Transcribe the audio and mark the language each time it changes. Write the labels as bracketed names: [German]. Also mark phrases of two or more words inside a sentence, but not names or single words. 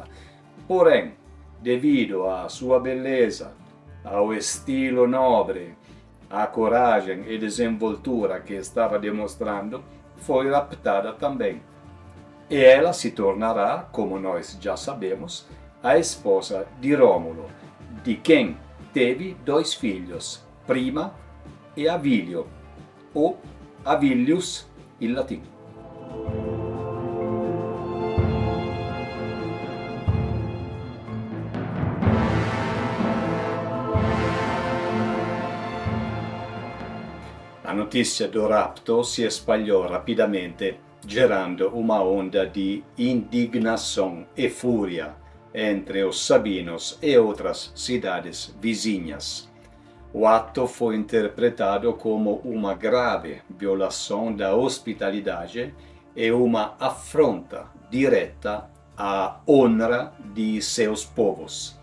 [Portuguese] Porém, devido à sua beleza, ao estilo nobre, à coragem e desenvoltura que estava demonstrando, foi raptada também. E ela se tornará, como nós já sabemos, a esposa de Rômulo, de quem teve 2 filhos, Prima e Avilio, ou Avilius [Italian] in latino. [Portuguese] A notizia do rapto si espalhou rapidamente, gerando uma onda de indignação e fúria entre os sabinos e outras cidades vizinhas. O ato foi interpretado como uma grave violação da hospitalidade e uma afronta direta à honra de seus povos.